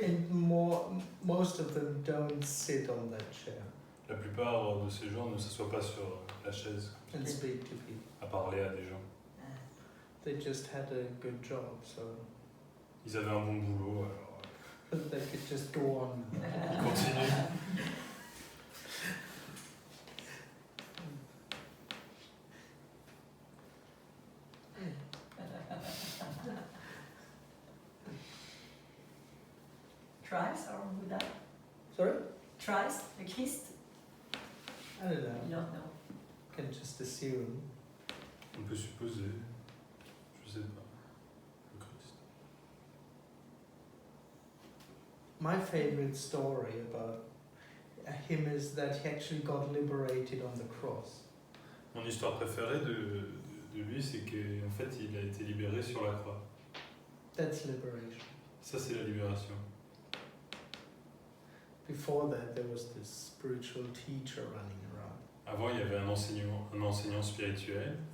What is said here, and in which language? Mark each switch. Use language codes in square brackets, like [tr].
[en] And most of them don't sit on that chair [fr] La plupart de ces gens ne s'assoient pas sur la chaise [en] and speak to people. [fr] à parler à des gens. [en] They just had a good job, so [fr] Ils avaient un bon boulot, alors [en] They could just go on. [fr] Continue. [en] Christ or Buddha? Sorry? [fr] Christ, le Christ? [en] I don't know. You don't know. Can just assume. [fr] On peut supposer. Je sais pas. Le Christ. [en] My favorite story about him is that he actually got liberated on the cross. [fr] Mon histoire préférée de lui, c'est qu'en fait, il a été libéré sur la croix. [en] That's liberation. [fr] Ça, c'est la libération. [en] Before that, there was this spiritual teacher running around. [fr] Avant, il y avait un enseignant spirituel.